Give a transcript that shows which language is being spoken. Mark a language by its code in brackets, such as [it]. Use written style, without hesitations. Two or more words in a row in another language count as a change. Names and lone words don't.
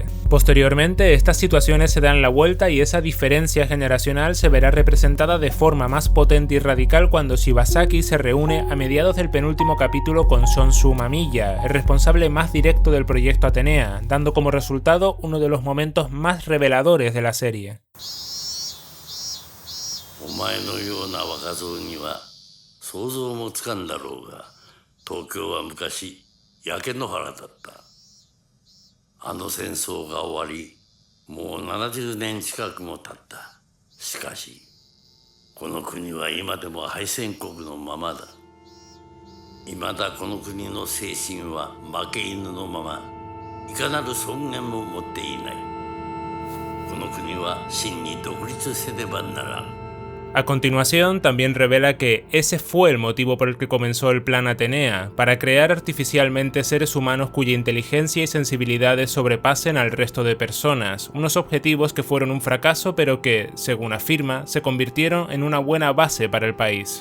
[es] Posteriormente, estas situaciones se dan la vuelta y esa diferencia generacional se verá representada de forma más potente y radical cuando Shibasaki se reúne a mediados del penúltimo capítulo con Sonsu Mamiya, el responsable más directo del proyecto Atenea, dando como resultado uno de los momentos más reveladores de la serie. [ja] お前のような若造には想像もつかんだろうが、東京は昔焼け野原だった。あの戦争が終わり、もう70年近くも経った。しかし、この国は今でも敗戦国のままだ。いまだこの国の精神は負け犬のまま、いかなる尊厳も持っていない。この国は真に独立せねばならん。 [es] A continuación, también revela que ese fue el motivo por el que comenzó el Plan Atenea, para crear artificialmente seres humanos cuya inteligencia y sensibilidades sobrepasen al resto de personas, unos objetivos que fueron un fracaso pero que, según afirma, se convirtieron en una buena base para el país.